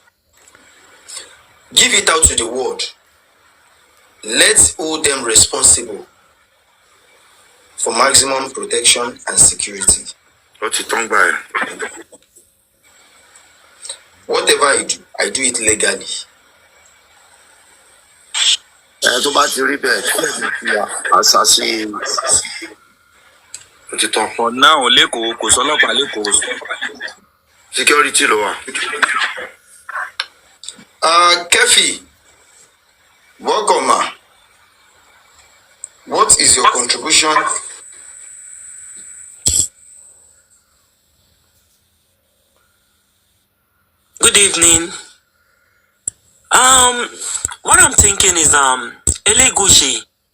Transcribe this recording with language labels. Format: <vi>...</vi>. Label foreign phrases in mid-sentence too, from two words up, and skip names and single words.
<en>Give it out to the world. Let's hold them responsible for maximum protection and security. What's it done by? Whatever I do it legally.</en> <yo>tó bá ti rí bẹ́ẹ̀ àṣàṣì òtítọ́.</yo> <en>for now</en> <yo>lẹ́kọ̀ọ́ kò sọ́lọ́pàá lẹ́kọ̀ọ́. security ló wà.</yo> <en>Kefi, welcome ma. What is your contribution? Good evening. What I'm thinking is Elegushi.</en>